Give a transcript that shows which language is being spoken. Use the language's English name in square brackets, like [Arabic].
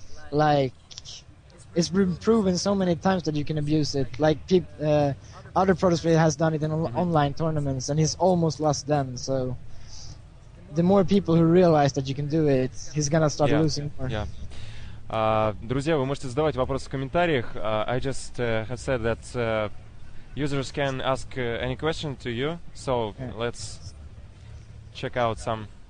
[English] Like, it's been proven so many times that you can abuse it. Like, other Protoss player has done it in online tournaments, and he's almost lost them. So the more people who realize that you can do it, he's gonna start losing more. [Russian] Друзья, вы можете задавать вопросы в комментариях. [English] I just have said that users can ask any question to you, so let's check out some.